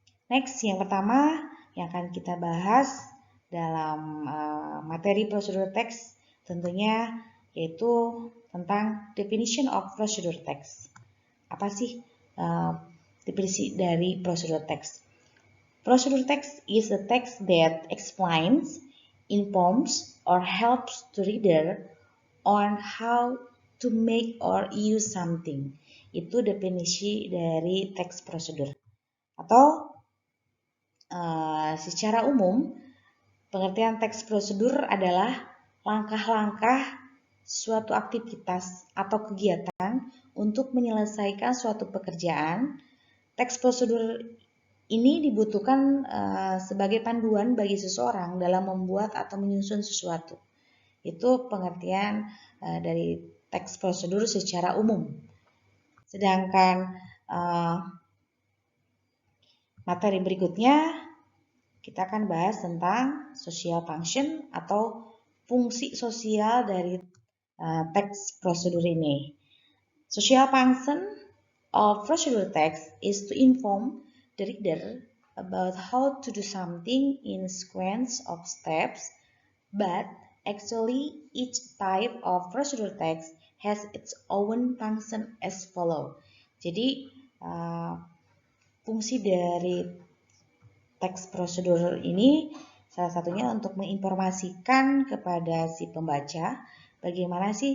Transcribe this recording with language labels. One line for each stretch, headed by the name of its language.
Indonesian: Next, yang pertama yang akan kita bahas dalam materi prosedur teks tentunya yaitu tentang
English: definition of procedure text.
Indonesian: Apa sih definisi dari prosedur text?
English: Procedure text is a text that explains, informs, or helps the reader on how to make or use something.
Indonesian: Itu definisi dari teks prosedur. Atau secara umum, pengertian teks prosedur adalah langkah-langkah suatu aktivitas atau kegiatan untuk menyelesaikan suatu pekerjaan. Teks prosedur ini dibutuhkan sebagai panduan bagi seseorang dalam membuat atau menyusun sesuatu. Itu pengertian dari teks prosedur secara umum. Sedangkan materi berikutnya kita akan bahas tentang social function atau fungsi sosial dari teks prosedur ini.
English: Social function of procedure text is to inform the reader about how to do something in sequence of steps, but actually each type of procedure text has its own function as follow.
Indonesian: Jadi fungsi dari teks prosedur ini salah satunya untuk menginformasikan kepada si pembaca bagaimana